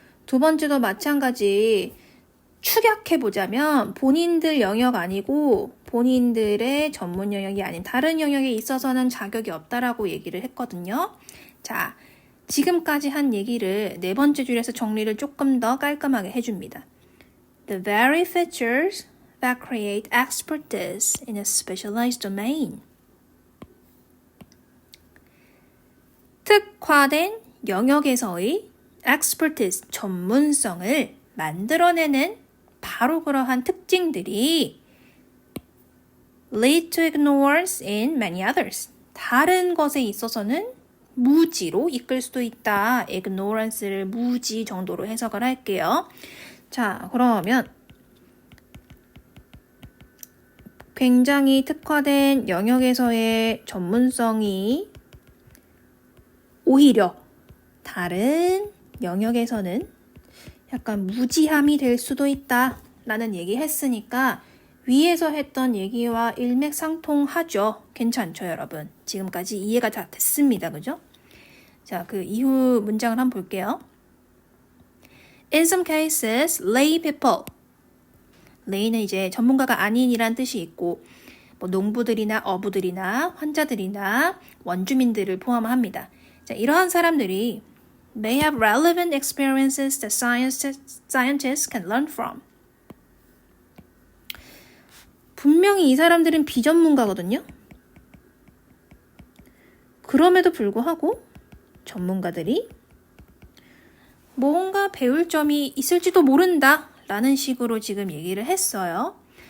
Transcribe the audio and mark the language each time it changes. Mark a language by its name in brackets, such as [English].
[Korean] 두 번째도 마찬가지. 축약해보자면 본인들 영역 아니고 본인들의 전문 영역이 아닌 다른 영역에 있어서는 자격이 없다라고 얘기를 했거든요. 자, 지금까지 한 얘기를 네 번째 줄에서 정리를 조금 더 깔끔하게 해줍니다. [English] The very features that create expertise in a specialized domain. [Korean] 특화된 영역에서의 expertise, 전문성을 만들어내는 바로 그러한 특징들이 [English] lead to ignorance in many others. [Korean] 다른 것에 있어서는 무지로 이끌 수도 있다. ignorance를 무지 정도로 해석을 할게요. 자, 그러면 굉장히 특화된 영역에서의 전문성이 오히려 다른 영역에서는 약간 무지함이 될 수도 있다 라는 얘기 했으니까 위에서 했던 얘기와 일맥상통하죠. 괜찮죠, 여러분? 지금까지 이해가 다 됐습니다. 그죠? 자, 그 이후 문장을 한번 볼게요. [English] In some cases, lay people. [Korean] lay는 이제 전문가가 아닌이란 뜻이 있고 농부들이나 어부들이나 환자들이나 원주민들을 포함합니다. 자, 이러한 사람들이 [English] may have relevant experiences that scientists can learn from. [Korean] 분명히 이 사람들은 비전문가거든요. 그럼에도 불구하고 전문가들이 뭔가 배울 점이 있을지도 모른다 라는 식으로 지금 얘기를 했어요.